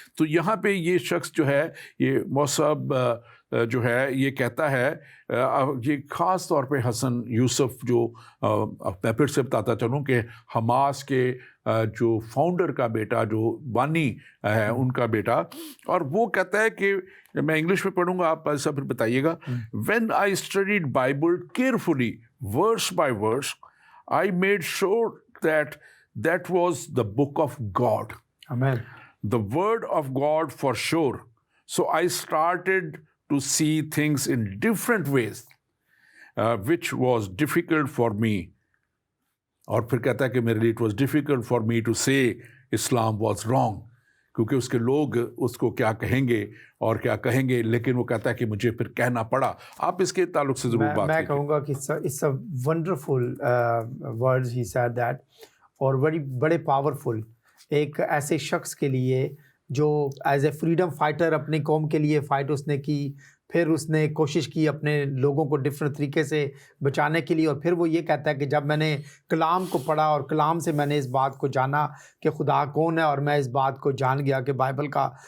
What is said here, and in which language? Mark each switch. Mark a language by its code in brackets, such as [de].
[hi] तो यहाँ पे ये शख्स जो है, ये मौसब जो है, ये कहता है, ये ख़ास तौर पे हसन यूसुफ, जो मैं फिर से बताता चलूँ कि हमास के जो फाउंडर का बेटा, जो बानी है, उनका बेटा। और वो कहता है कि मैं इंग्लिश में पढ़ूंगा, आप ऐसा फिर बताइएगा। [en] When I studied Bible carefully, verse by verse, I made sure that that was the book of God. Amen. The word of God for sure. So I started to see things in different ways, which was difficult for me. [hi] और फिर कहता है कि मेरे लिए [en] it was difficult for me to say Islam was wrong, [hi] क्योंकि उसके लोग उसको क्या कहेंगे और क्या कहेंगे। लेकिन वो कहता है कि मुझे फिर कहना पड़ा। आप इसके ताल्लुक से ज़रूर बात मैं कहूँगा कि [en] it's a wonderful words he said that, [hi] और बड़े पावरफुल एक ऐसे शख्स के लिए जो एज ए फ्रीडम फाइटर अपनी कौम के लिए फ़ाइट उसने की, फिर उसने कोशिश की अपने लोगों को डिफरेंट तरीके से बचाने के लिए। और फिर वो ये कहता है कि जब मैंने कलाम को पढ़ा और कलाम से मैंने इस बात को जाना कि खुदा कौन है, और मैं इस बात को जान गया कि बाइबल का